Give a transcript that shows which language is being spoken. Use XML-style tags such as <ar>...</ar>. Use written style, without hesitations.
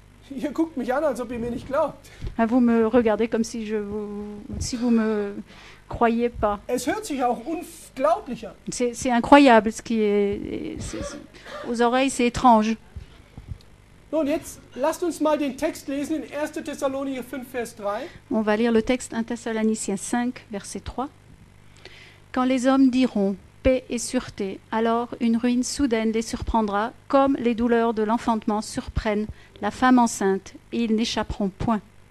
<de>Ihr guckt mich an, als ob ihr mir nicht glaubt.</de> <fr>Vous me regardez comme si vous me croyez pas.</fr> <de>Es hört sich auch unglaublich an.</de> <fr>C'est incroyable, ce qui est aux oreilles, c'est étrange.</fr> <de>Nun, jetzt lasst uns mal den Text lesen in 1. Thessalonicher 5, Vers 3.</de> <fr>On va lire le texte 1 Thessaloniciens 5, verset 3. Quand les hommes diront paix et sûreté, alors une ruine soudaine les surprendra, comme les douleurs de l'enfantement surprennent la femme enceinte, et ils n'échapperont point.</fr>